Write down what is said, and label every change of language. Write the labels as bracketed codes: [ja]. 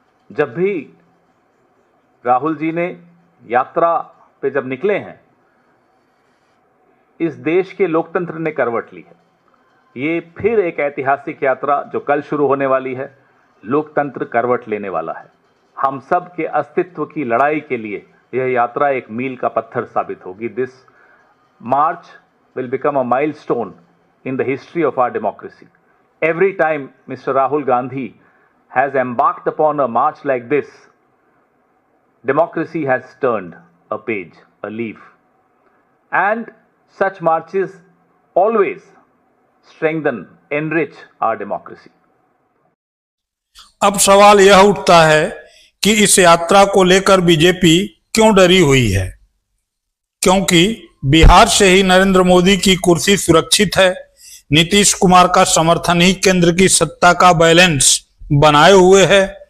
[hi] जब भी राहुल जी ने यात्रा पे जब निकले हैं, इस देश के लोकतंत्र ने करवट ली है। ये फिर एक ऐतिहासिक यात्रा जो कल शुरू होने वाली है, लोकतंत्र करवट लेने वाला है। हम सब के अस्तित्व की लड़ाई के लिए यह यात्रा एक मील का पत्थर साबित होगी। [en] This march will become a milestone in the history of our democracy. Every time Mr. Rahul Gandhi has embarked upon a march like this, democracy has turned a page, a leaf. And such marches always strengthen, enrich our democracy. [hi] अब सवाल यह उठता है कि इस यात्रा को लेकर बीजेपी क्यों डरी हुई है? क्योंकि बिहार से ही नरेंद्र मोदी की कुर्सी सुरक्षित है। नीतीश कुमार का समर्थन ही केंद्र की सत्ता का बैलेंस बनाए हुए है।